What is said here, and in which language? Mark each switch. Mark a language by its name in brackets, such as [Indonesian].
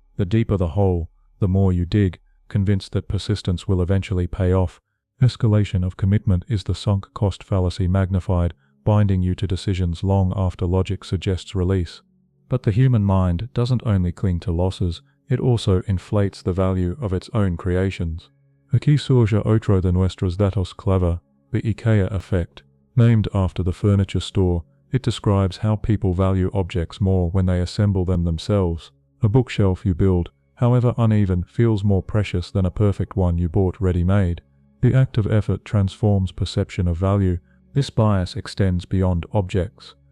[English] The deeper the hole, the more you dig, convinced that persistence will eventually pay off. Escalation of commitment is the sunk cost fallacy magnified, binding you to decisions long after logic suggests release. But the human mind doesn't only cling to losses, it also inflates the value of its own creations. [Spanish] Aquí surge otro de nuestros datos clave, the IKEA effect. [English] Named after the furniture store, it describes how people value objects more when they assemble them themselves. A bookshelf you build, however uneven, feels more precious than a perfect one you bought ready-made. The act of effort transforms perception of value. This bias extends beyond objects.